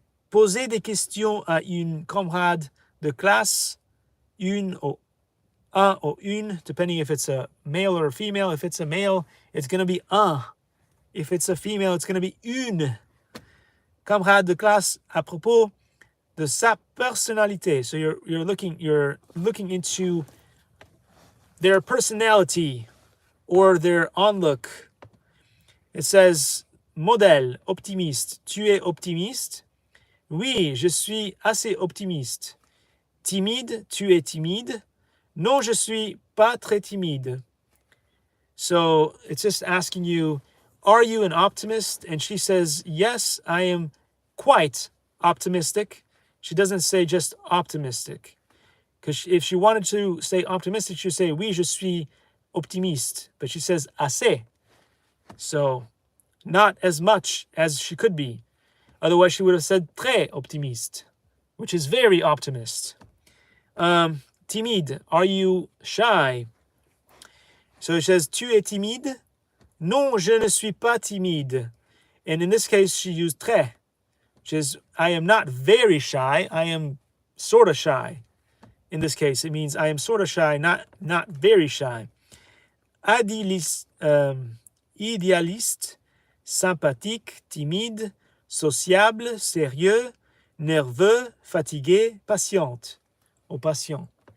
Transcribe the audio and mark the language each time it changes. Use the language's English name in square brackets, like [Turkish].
[French] Poser des questions à une camarade de classe, une ou un ou une, [English] depending if it's a male or a female. If it's a male, it's going to be un. If it's a female, it's going to be une. [French] Camarade de classe à propos de sa personnalité. [English] So you're looking into their personality or their onlook. It says [French] modèle optimiste. Tu es optimiste? Oui, je suis assez optimiste. Timide, tu es timide? Non, je suis pas très timide. [English] So it's just asking you, are you an optimist? And she says, yes, I am quite optimistic. She doesn't say just optimistic. Because if she wanted to say optimistic, she'd say, [French] oui, je suis optimiste. [English] But she says assez. So not as much as she could be. Otherwise, she would have said très optimiste, which is very optimist. Timide, are you shy? So it says, [French] tu es timide? Non, je ne suis pas timide. [English] And in this case, she used très, which is, I am not very shy, I am sort of shy. In this case, it means I am sort of shy, not very shy. [French] Idealiste, sympathique, timide, sociable, sérieux, nerveux, fatigué, patiente, or patient.